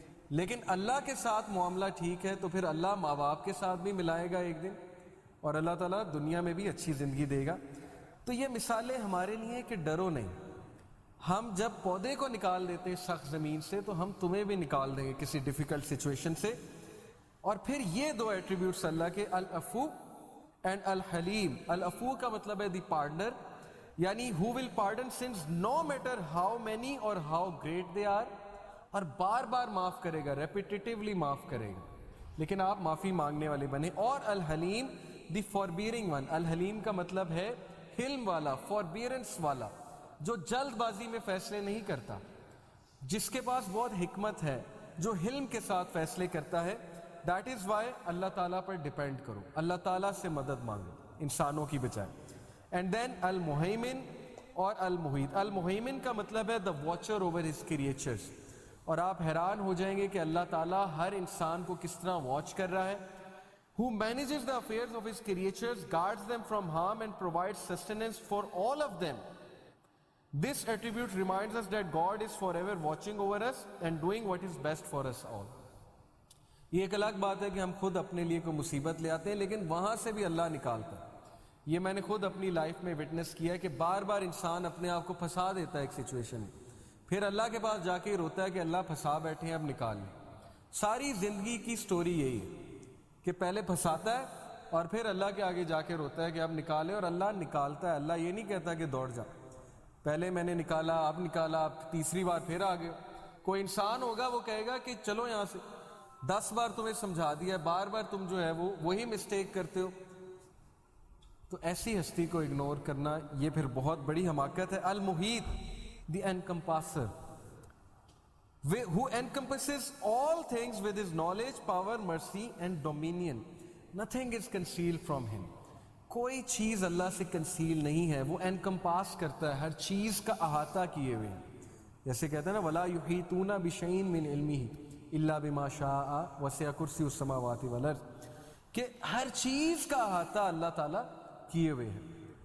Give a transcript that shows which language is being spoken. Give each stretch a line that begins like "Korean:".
Urdu: لیکن اللہ کے ساتھ معاملہ ٹھیک ہے تو پھر اللہ ماں باپ کے ساتھ بھی ملائے گا ایک دن، اور اللہ تعالیٰ دنیا میں بھی اچھی زندگی دے گا. تو یہ مثالیں ہمارے لیے کہ ڈرو نہیں. ہم جب پودے کو نکال دیتے ہیں سخت زمین سے تو ہم تمہیں بھی نکال دیں گے کسی ڈیفیکلٹ سچویشن سے. اور پھر یہ دو ایٹریبیوٹس اللہ کے، العفو اینڈ الحلیم. العفو کا مطلب ہے
English: the pardoner,
Urdu: یعنی
English: who will pardon sins no matter how many or how great they are.
Urdu: اور بار بار معاف کرے گا، ریپیٹیٹیولی معاف کرے گا، لیکن آپ معافی مانگنے والے بنے. اور الحلیم دی
English: forbearing one.
Urdu: الحلیم کا مطلب ہے حلم والا, فوربیئرنس والا, جو جلد بازی میں فیصلے نہیں کرتا, جس کے پاس بہت حکمت ہے, جو حلم کے ساتھ فیصلے کرتا ہے.
English: that is why
Urdu: اللہ تعالیٰ پر ڈپینڈ کرو, اللہ تعالیٰ سے مدد مانگو انسانوں کی بجائے. اینڈ دین المہیمن اور المحیط. المہیمن کا مطلب ہے
English: the watcher over his creatures,
Urdu: اور آپ حیران ہو جائیں گے کہ اللہ تعالیٰ ہر انسان کو کس طرح واچ کر رہا ہے.
English: who manages the affairs of his creatures, guards them from harm and provides sustenance for all of them. This attribute reminds us that God is forever watching over us and doing what is best for us all.
Urdu: یہ ایک الگ بات ہے کہ ہم خود اپنے لیے کوئی مصیبت لے آتے ہیں, لیکن وہاں سے بھی اللہ نکالتا ہے. یہ میں نے خود اپنی لائف میں وٹنس کیا ہے کہ بار بار انسان اپنے آپ کو پھنسا دیتا ہے ایک سچویشن میں, پھر اللہ کے پاس جا کے روتا ہے کہ اللہ پھنسا بیٹھے ہیں, اب نکال لیں. ساری زندگی کی سٹوری یہی ہے کہ پہلے پھنساتا ہے اور پھر اللہ کے آگے جا کے روتا ہے کہ اب نکالے, اور اللہ نکالتا ہے. اللہ یہ نہیں کہتا کہ دوڑ جا, پہلے میں نے نکالا, اب نکالا, اب تیسری بار پھر آ گئے. کوئی انسان ہوگا وہ کہے گا کہ چلو یہاں سے, 10 بار تمہیں سمجھا دیا, بار بار تم جو ہے وہی مسٹیک کرتے ہو. تو ایسی ہستی کو اگنور کرنا یہ پھر بہت بڑی حماقت ہے.
English: المحیط, the encompasser, who encompasses all things with his knowledge, power, mercy and dominion. Nothing is concealed from him.
Urdu: کوئی چیز اللہ سے کنسیل نہیں ہے, وہ انکمپاس کرتا ہے, ہر چیز کا احاطہ کیے ہوئے ہیں. جیسے کہتے ہیں نا
Arabic: وَلَا يُحِيطُونَ بِشَيْءٍ مِّنْ عِلْمِهِ إِلَّا بِمَا شَاءَ وَسِعَ كُرْسِيُّهُ السَّمَاوَاتِ وَالْأَرْضِ,
Urdu: کہ ہر چیز کا احاطہ اللہ تعالیٰ کیے ہوئے ہیں.